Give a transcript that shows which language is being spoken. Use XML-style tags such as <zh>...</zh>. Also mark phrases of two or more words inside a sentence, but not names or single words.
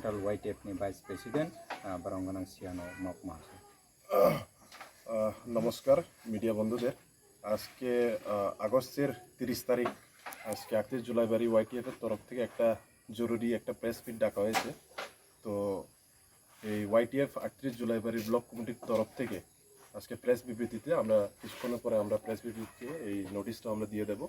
<trp>सेंट्रल YTF नि वाइस प्रेसिडेंट बरंगनां सियानो मक महाशय।</trp> <bn>নমস্কার মিডিয়া বন্ধুদের আজকে আগস্টের 30 তারিখ আজকে 38 জুলাই বাড়ি YTF এর তরফ থেকে একটা জরুরি একটা প্রেস মিট ডাকা হয়েছে। তো এই YTF 38 জুলাই বাড়ি ব্লক কমিটির তরফ থেকে আজকে প্রেস বিবৃতিতে আমরা কিছুক্ষণ পরে আমরা প্রেস বিবৃতিতে এই নোটিশটা আমরা দিয়ে দেব।</bn>